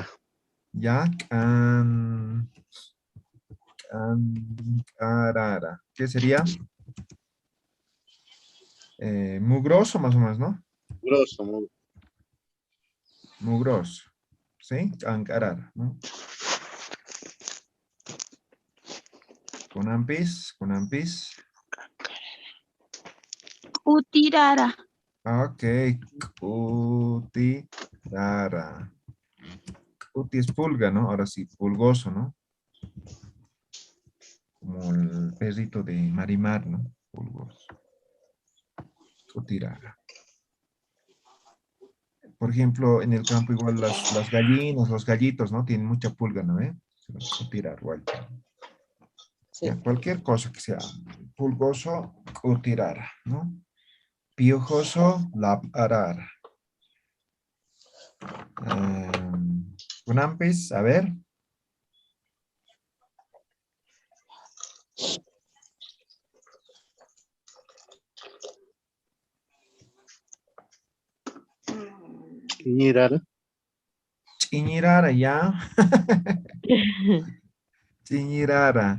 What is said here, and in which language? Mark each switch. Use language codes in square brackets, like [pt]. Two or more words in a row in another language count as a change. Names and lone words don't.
[es] Ya, cancarara. ¿Qué sería? Mugroso, más o menos, ¿no? Grosso, muy. Mugroso. ¿Sí? Cancarara, ¿no? Con ampis. Utirara. Ok, cutirara. Cuti es pulga, ¿no? Ahora sí, pulgoso, ¿no? Como el perrito de Marimar, ¿no? Pulgoso. Cutirara. Por ejemplo, en el campo igual las gallinas, los gallitos, ¿no? Tienen mucha pulga, ¿no? Se los cutirar, igual. sí. Ya, cualquier cosa que sea pulgoso, cutirara, ¿no? Piojoso, [ay] laparara. Unampis, [es] a ver. Quiñirara. Chiñirara, ya. Chiñirara.